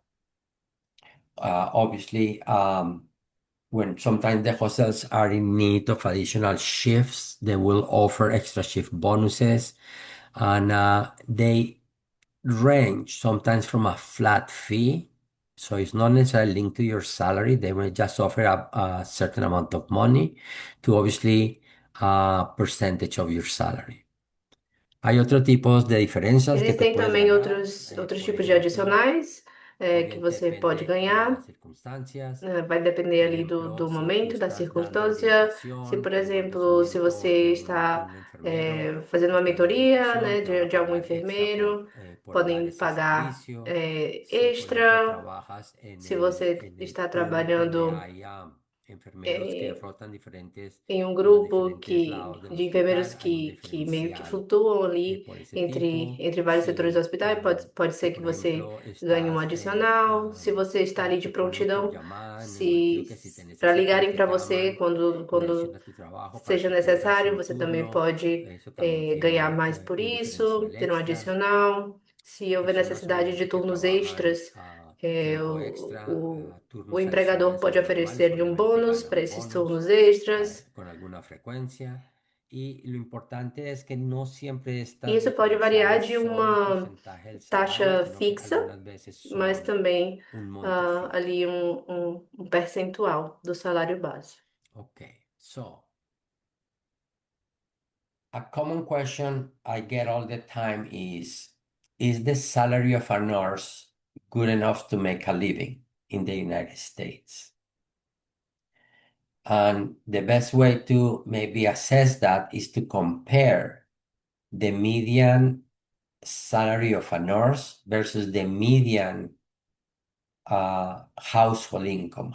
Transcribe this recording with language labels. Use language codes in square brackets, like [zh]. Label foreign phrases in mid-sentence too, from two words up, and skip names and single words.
[en] Obviously, when sometimes the hostels are in need of additional shifts, they will offer extra shift bonuses, and they range sometimes from a flat fee. So it's not necessarily linked to your salary. They will just offer a certain amount of money to obviously a percentage of your salary. [es] Hay otros tipos de diferencias que te [pt] Existem [es] puedes [pt] também [es] ganar. [pt] outros [es] Por [pt] tipos de [es] ejemplo, [pt] adicionais que [es] obviamente [pt] você pode [es] depende de las [pt] ganhar. [es] circunstancias. [pt] Vai depender [es] Por [pt] ali [es] ejemplo, [pt] do [es] si tú [pt] momento, da [es] estás dando [pt] circunstância. Se, [es] orientación, [pt] por exemplo, se [es] enriquecimiento [pt] você [es] de [pt] está [es] un enfermero [pt] fazendo [es] que [pt] uma [es] está dando [pt] mentoria, [es] orientación, [pt] né, [es] te van a [pt] de algum [es] pagar extra [pt] enfermeiro, [es] por dar [pt] podem [es] ese [pt] pagar [es] servicio. Si, por ejemplo, [pt] extra. [es] trabajas [pt] Se você [es] en el [pt] está [es] pool donde [pt] trabalhando [es] hay enfermeros que [pt] eh, [es] rotan [pt] em um [es] en los [pt] grupo [es] diferentes lados del [pt] de enfermeiros [es] hospital, hay un [pt] que meio que [es] diferencial [pt] flutuam ali [es] por esse tipo. [pt] entre vários setores do [es] Si, [pt] hospital, pode [es] si [pt] ser que [es] por [pt] você [es] ejemplo, [pt] ganhe um [es] estás, [pt] adicional. Se você está ali de [es] te ponen por [pt] prontidão, [es] llamada, me imagino [pt] se [es] que si te [pt] para [es] necesitan, [pt] ligarem [es] te [pt] para você [es] llaman y [pt] quando [es] adicionas tu trabajo para [pt] seja [es] que cubras [pt] necessário, [es] un [pt] você também [es] turno. [pt] pode [es] Eso también [pt] ganhar [es] tiene [pt] mais por [es] un [pt] isso, [es] diferencial [pt] ter um [es] extra. [pt] adicional. Se houver [es] Personas [pt] necessidade de [es] obviamente que [pt] turnos [es] trabajan [pt] extras, [es] tiempo extra, [pt] o [es] turnos [pt] empregador [es] adicionales a [pt] pode [es] los normales, [pt] oferecer-lhe um [es] obviamente [pt] bônus para [es] ganan [pt] esses [es] bonos [pt] turnos extras. [es] con alguna frecuencia. Y lo importante es que no siempre [pt] E [es] estas [pt] isso pode variar [es] diferenciales [pt] de [es] son un [pt] uma [es] porcentaje del salario, [pt] taxa [es] sino que [pt] fixa, [es] algunas veces [pt] mas [es] son [pt] também [es] un monto fijo. [pt] ali um percentual do salário base. [en] Okay, so a common question I get all the time is the salary of a nurse good enough to make a living in the United States. And the best way to maybe assess that is to compare the median salary of a nurse versus the median household income.